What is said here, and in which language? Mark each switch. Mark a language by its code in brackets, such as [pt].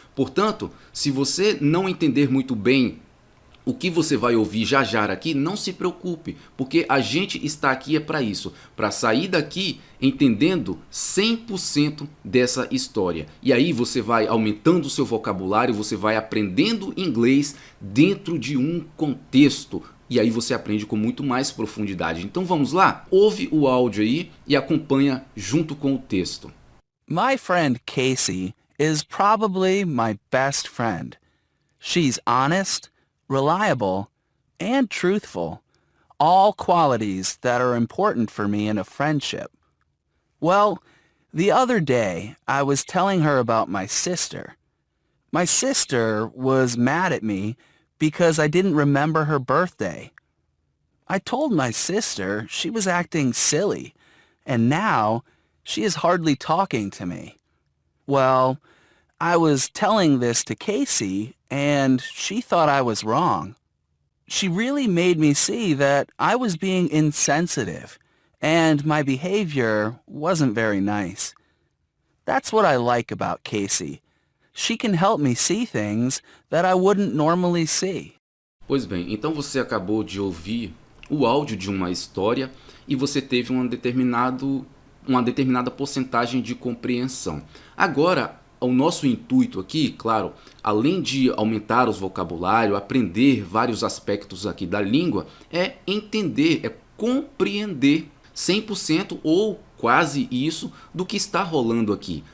[pt] Portanto, se você não entender muito bem o que você vai ouvir já aqui, não se preocupe, porque a gente está aqui é para isso, para sair daqui entendendo 100% dessa história. E aí você vai aumentando o seu vocabulário, você vai aprendendo inglês dentro de um contexto. E aí você aprende com muito mais profundidade. Então vamos lá? Ouve o áudio aí e acompanha junto com o texto. [en] My friend Casey is probably my best friend. She's honest, reliable, and truthful, all qualities that are important for me in a friendship. Well, the other day I was telling her about my sister. My sister was mad at me because I didn't remember her birthday. I told my sister she was acting silly, and now she is hardly talking to me. Well, I was telling this to Casey, and she thought I was wrong. She really made me see that I was being insensitive, and my behavior wasn't very nice. That's what I like about Casey. She can help me see things that I wouldn't normally see. [pt] Pois bem, então você acabou de ouvir o áudio de uma história e você teve uma determinada porcentagem de compreensão. Agora, o nosso intuito aqui, claro, além de aumentar os vocabulário, aprender vários aspectos aqui da língua, é entender, é compreender 100% ou quase isso do que está rolando aqui.